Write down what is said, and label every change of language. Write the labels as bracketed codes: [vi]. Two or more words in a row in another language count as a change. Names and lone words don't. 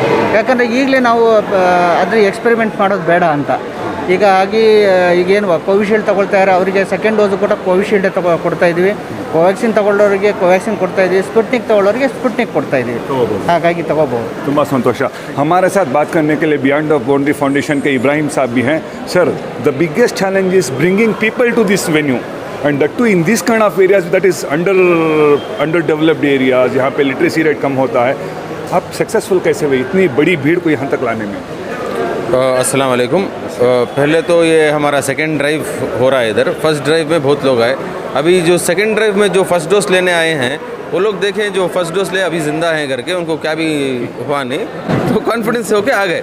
[kn] ಯಾಕಂದರೆ ಈಗಲೇ ನಾವು ಅದ್ರ ಎಕ್ಸ್ಪೆರಿಮೆಂಟ್ ಮಾಡೋದು ಬೇಡ ಅಂತ. ಈಗೇನು ಕೋವಿಶೀಲ್ಡ್ ತೊಗೊಳ್ತಾ ಇದ್ದಾರೆ ಅವರಿಗೆ [en] second dose [kn] ಕೂಡ ಕೋವಿಶೀಲ್ಡೇ ಕೊಡ್ತಾ ಇದ್ದೀವಿ. ಕೋವ್ಯಾಕ್ಸಿನ್ ತೊಗೊಳ್ಳೋರಿಗೆ ಕೋವ್ಯಾಕ್ಸಿನ್ ಕೊಡ್ತಾ ಇದ್ದೀವಿ, ಸ್ಪುಟ್ನಿಕ್ ತೊಗೊಳ್ಳೋರಿಗೆ ಸ್ಪುಟ್ನಿಕ್ ಕೊಡ್ತಾ ಇದ್ದೀವಿ. ಹಾಗಾಗಿ ತಗೋಬಹುದು. ತುಂಬ ಸಂತೋಷ. [hi] हमारे साथ बात करने के लिए बियॉन्ड द बाउंड्री फाउंडेशन के इब्राहिम साहब भी हैं. [en] Sir, the biggest challenge is bringing people to this venue, and that too in this kind of areas that is underdeveloped areas, [hi] यहाँ पे [en] literacy rate [hi] कम होता है. आप सक्सेसफुल कैसे हुए इतनी बड़ी भीड़ को यहाँ तक लाने में? [ar] السلام عليكم. [hi] पहले तो ये हमारा [en] second drive [hi] हो रहा है इधर. [en] first drive [hi] में बहुत लोग आए. अभी जो [en] second drive [hi] में जो [en] first dose [hi] लेने आए हैं वो लोग देखें, जो [en] first dose [hi] ले अभी ज़िंदा हैं करके, उनको क्या भी हुआ नहीं, तो कॉन्फिडेंस से होके आ गए.